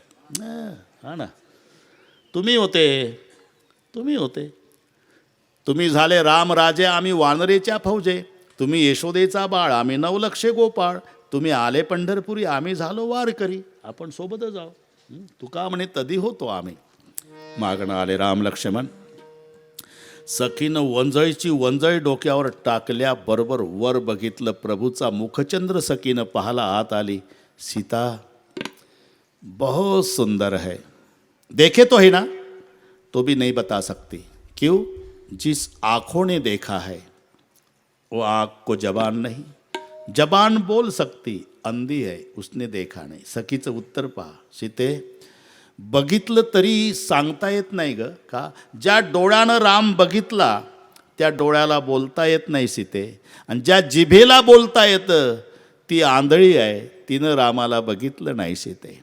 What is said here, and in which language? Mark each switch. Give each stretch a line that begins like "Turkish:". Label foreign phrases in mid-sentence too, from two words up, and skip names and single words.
Marathi: हा ना. तुम्ही होते. तुम्ही झाले रामराजे, आम्ही वानरेच्या फौजे. तुम्ही यशोदेचा बाळ, आम्ही नवलक्षे गोपाळ. तुम्ही आले पंढरपुरी, आम्ही झालो वारकरी. आपण सोबतच जाऊ. तुका म्हणे तदी होतो आम्ही. मागणं आले राम लक्ष्मण. सखीनं वंजळी डोक्यावर टाकल्याबरोबर वर बघितलं. प्रभूचा मुखचंद्र सखीनं पाहाला आत आली.
Hindi: सीता, बहुत सुंदर है, देखे तो है ना, तो भी नहीं बता सकती। क्यों? जिस आँखों ने देखा है वो आँख को जबान नहीं, जबान बोल सकती, अंधी है, उसने देखा नाही।
Marathi: सखीचं उत्तर पहा, सीते बघितलं तरी सांगता येत नाही ग का? ज्या डोळ्यानं राम बघितला त्या डोळ्याला बोलता येत नाही सीते, आणि ज्या जिभेला बोलता येतं ती आंधळी आहे, तिनं रामाला बघितलं नाही सीते।